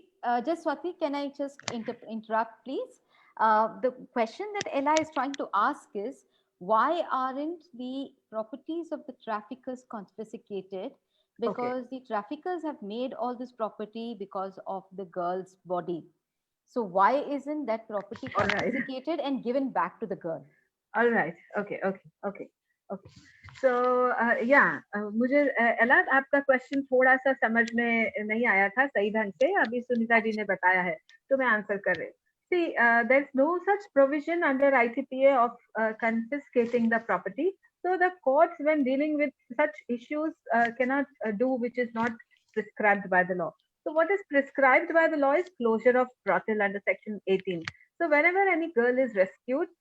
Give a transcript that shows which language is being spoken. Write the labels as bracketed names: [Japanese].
[English] Swati, can I just interrupt, please? The question that Ella is trying to ask is, why aren't the properties of the traffickers confiscated? Because the traffickers have made all this property because of the girl's body. So why isn't that property confiscated and given back to the girl? All right. Okay. [Hindi] So मुझे एला आपका question थोड़ा सा समझ में नहीं आया था सही ढंग से, अभी सुनीता जी ने बताया है तो मैं आंसर कर रही हूँ. [English] See, there's no such provision under ITPA of confiscating the property. So the courts, when dealing with such issues, cannot do which is not prescribed by the law. So what is prescribed by the law is closure of brothel under Section 18. So whenever any girl is rescued,